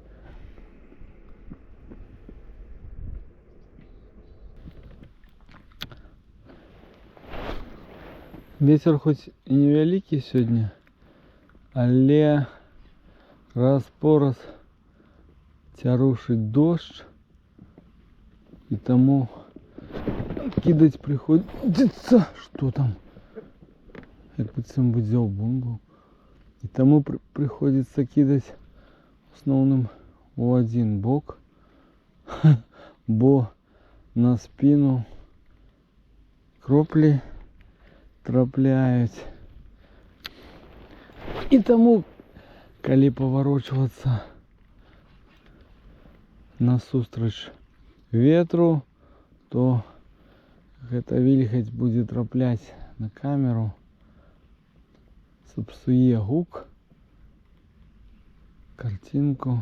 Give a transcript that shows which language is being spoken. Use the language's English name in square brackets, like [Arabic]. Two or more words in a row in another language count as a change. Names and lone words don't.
[Belarusian] Вецер хоць і невялікі сёння, але раз-пораз цярушыць дождж, і таму [Russian] кидать приходится, что там, [Belarusian] як быццам бы дзяўбун быў, і таму [Russian] приходится кидать в основном [Belarusian] у один бок, бо на спину кроплі трапляюць, і таму, калі паварочвацца насустрач ветру, то гэта вільгаць будзе трапляць на камеру, сапсуе гук, картинку.